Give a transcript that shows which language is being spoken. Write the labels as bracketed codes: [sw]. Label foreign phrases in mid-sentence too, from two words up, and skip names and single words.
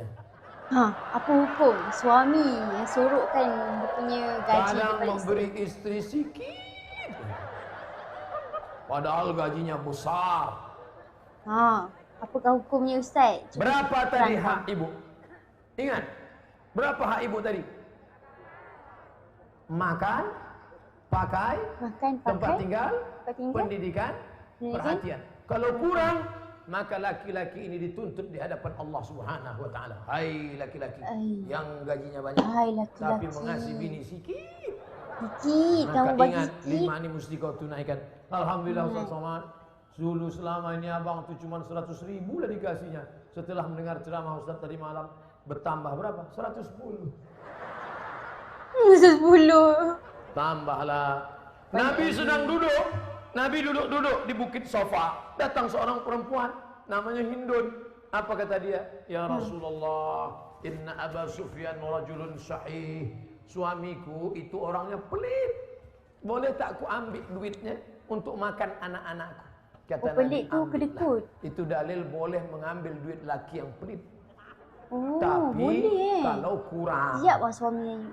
[ms] Apa hukum suami yang sorokkan dia punya gaji Kadang kepada memberi isteri? istri sikit, padahal gajinya besar. Apakah hukumnya Ustaz? Cuba Berapa tadi terangkan. hak ibu? Ingat, berapa hak ibu tadi? Makan, pakai, Makan, tempat pakai, tinggal, tempat tinggal, pendidikan, pendidikan. perhatian. Kalau kurang, maka laki-laki ini dituntut di hadapan Allah [ar] سبحانه وتعالى. [ms] Hai laki-laki yang gajinya banyak Hai laki-laki. tapi mengasihi bini sikit. Sikit, kamu Maka bagi ingat, sikit. 5 ini mesti kau tunaikan. Alhamdulillah Ustaz Somad. Dulu selama ini abang tu cuma 100.000 lah dikasihnya. Setelah mendengar ceramah Ustaz tadi malam, bertambah berapa? 110. 10. Tambahlah. Nabi sedang duduk. Nabi duduk-duduk di bukit Sofa. Datang seorang perempuan namanya Hindun. Apa kata dia? [ar] يا رسول الله إن أبا سفيان رجل صحيح. [ms] Suamiku itu orangnya pelit. Boleh tak aku ambil duitnya untuk makan anak-anakku? Kata Pelit tu "Ambillah." kedekut. Itu dalil boleh mengambil duit laki yang pelit. Oh, Tapi boleh. kalau kurang, Siap lah suami.